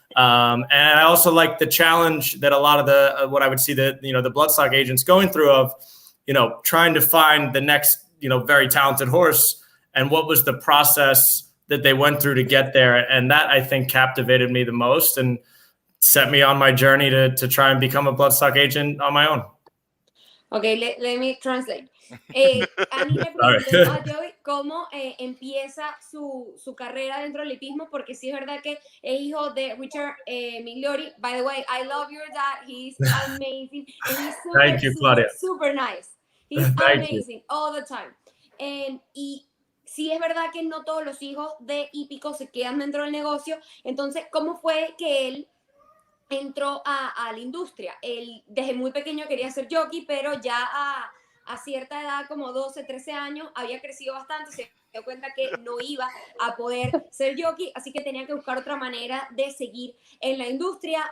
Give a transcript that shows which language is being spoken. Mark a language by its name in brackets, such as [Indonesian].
[English] And I also liked the challenge that a lot of what I would see the bloodstock agents going through of, trying to find the next, very talented horse, and what was the process that they went through to get there. And that, I think, captivated me the most and set me on my journey to try and become a bloodstock agent on my own. Okay, let me translate. [Spanish] Annie le preguntó a Joey cómo empieza su carrera dentro del hipismo, porque sí es verdad que es hijo de Richard Migliori. [English] By the way, I love your dad. He's amazing. And he's super, Thank you, Claudia. super nice. He's amazing all the time. [Spanish] Y sí es verdad que no todos los hijos de hípicos se quedan dentro del negocio. Entonces, ¿cómo fue que él entró a la industria? Él desde muy pequeño quería ser jockey, pero ya a cierta edad, como 12, 13 años, había crecido bastante, se dio cuenta que no iba a poder ser jockey, así que tenía que buscar otra manera de seguir en la industria.